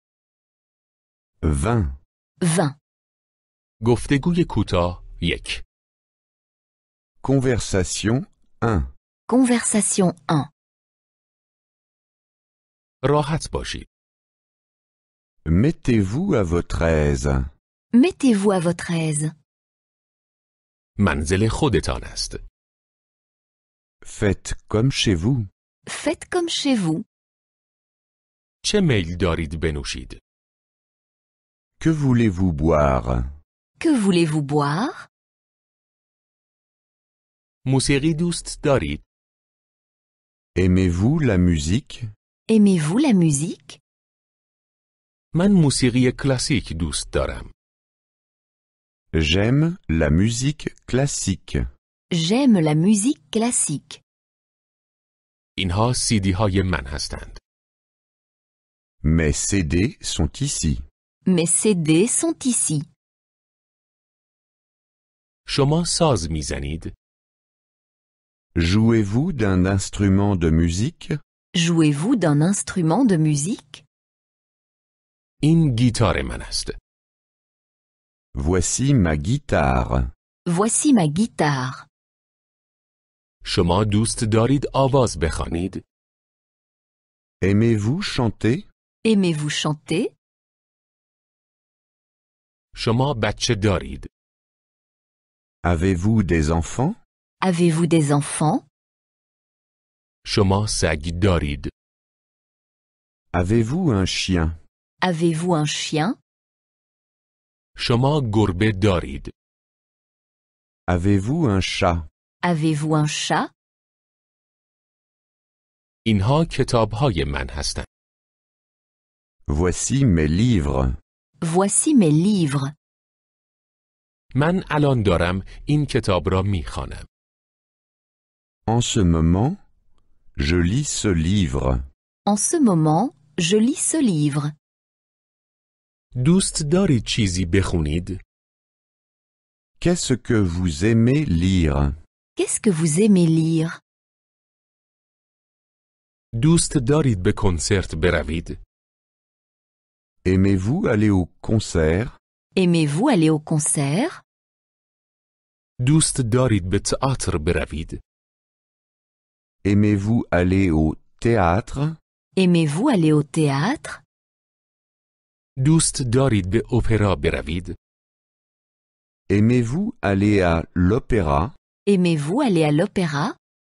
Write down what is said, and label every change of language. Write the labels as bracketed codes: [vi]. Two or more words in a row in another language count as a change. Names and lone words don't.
[fa] 20. 20. گفتگوی کوتاه 1. [fr] Conversation 1. Conversation 1. [fa] راحت باشید. [fr] Mettez-vous à votre aise. Mettez-vous à votre aise. [fa] منزل خودتان است. [fr] Faites comme chez vous. Faites comme chez vous. [fa] چه میل دارید بنوشید؟ [fr] Que voulez-vous boire? Que voulez-vous boire? [fa] موسیقی دوست دارید؟ [fr] Aimez-vous la musique? Aimez-vous la musique? [fa] من موسیقی کلاسیک دوست دارم. [fr] J'aime la musique classique. J'aime la musique classique. [fa] اینها CD های من هستند. [fr] Mes CD sont ici. Mes CD sont ici. [fa] شما ساز میزنید؟ [fr] Jouez-vous d'un instrument de musique? Jouez-vous d'un instrument de musique? [fa] این گیتار من است. [fr] Voici ma guitare. Voici ma guitare. [fa] شما دوست دارید آواز بخوانید؟ [fr] Aimez-vous chanter? Aimez-vous chanter? [fa] شما بچه دارید؟ [fr] Avez-vous des enfants? Avez-vous des enfants? [fa] شما سگ دارید؟ [fr] Avez-vous un chien? Avez-vous un chien? [fa] شما گربه دارید؟ [fr] Avez-vous un chat? Avez-vous un chat? [fa] اینها کتاب های من هستند. [fr] Voici mes livres. Voici mes livres. [fa] من الان دارم این کتاب را میخوانم. [fr] En ce moment, je lis ce livre. En ce moment, je lis ce livre. [fa] دوست دارید چیزی بخونید؟ [fr] Qu'est-ce que vous aimez lire? Qu'est-ce que vous aimez lire? [fa] دوست دارید به کنسرت بروید؟ [fr] Aimez-vous aller au concert? Aimez-vous aller au concert? [fa] دوست دارید به تئاتر بروید؟ [fr] Aimez-vous aller au théâtre? Aimez-vous aller au théâtre? [fa] دوست دارید به اپرا بروید؟ [fr] Aimez-vous aller à l'opéra? Aimez-vous aller à l'opéra?